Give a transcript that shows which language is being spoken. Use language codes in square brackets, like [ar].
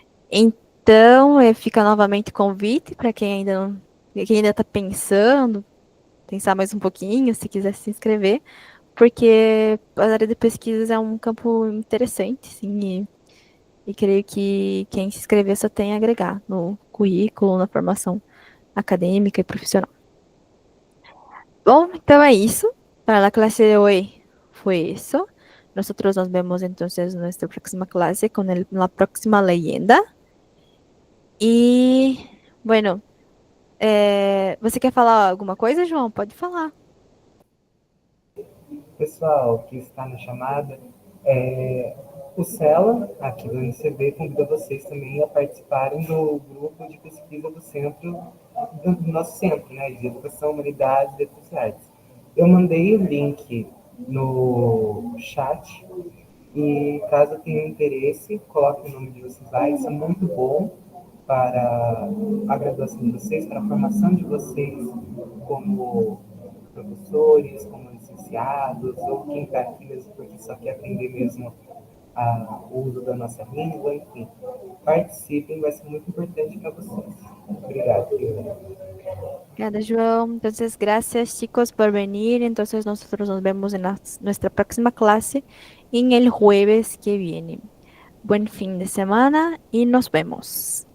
[pt] Então, fica novamente o convite para quem ainda está pensando, pensar mais um pouquinho, se quiser se inscrever, porque a área de pesquisas é um campo interessante, sim, e creio que quem se inscrever só tem a agregar no currículo, na formação acadêmica e profissional. Bom, então é isso. [es] Para la clase de hoy fue eso. Nosotros nos vemos entonces en nuestra próxima clase con la próxima leyenda. [pt] E, bueno, você quer falar alguma coisa, João? Pode falar. Pessoal que está na chamada, o CELA, aqui do NCB, convida vocês também a participarem do grupo de pesquisa do centro, do nosso centro, né, de Educação, Humanidades e Letras Sociais. Eu mandei o link no chat e caso tenham interesse, coloquem o nome de vocês lá, isso é muito bom para a graduação de vocês, para a formação de vocês como professores, como licenciados, ou quem está aqui mesmo porque só quer aprender mesmo o uso da nossa língua, enfim. Participem, vai ser muito importante para vocês. Obrigado, Fiona. Obrigada, João. [es] Entonces, gracias, chicos, por venir. Entonces, nosotros nos vemos en nuestra próxima clase en el jueves que viene. Buen fin de semana y nos vemos.